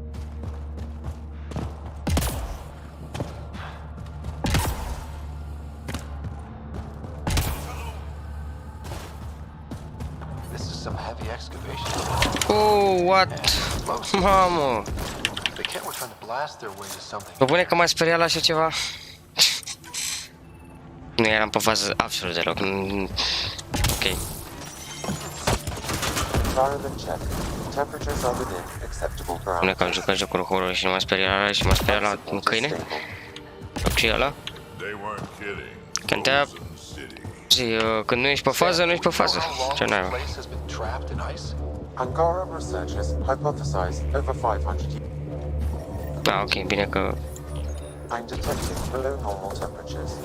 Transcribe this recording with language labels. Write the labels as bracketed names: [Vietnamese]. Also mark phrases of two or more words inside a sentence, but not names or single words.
[English] This is some heavy excavation. Oh, what? Mamă! The Kett were trying to blast their way to something. [Romanian] Vă pune că m-a speriat la așa ceva? Nu eram pe fază absolut deloc. Ok. Pune că am jucat jocuri horror și nu m-a speriat la și m-a speriat la un câine? Ce e ăla? Cântea... Zi, când nu ești pe fază, nu ești pe fază. Ce n-ai, mă? [English] Angara researchers hypothesize over 500 years. [Romanian] Ah, ok, bine că... [English] I'm detecting below normal temperatures.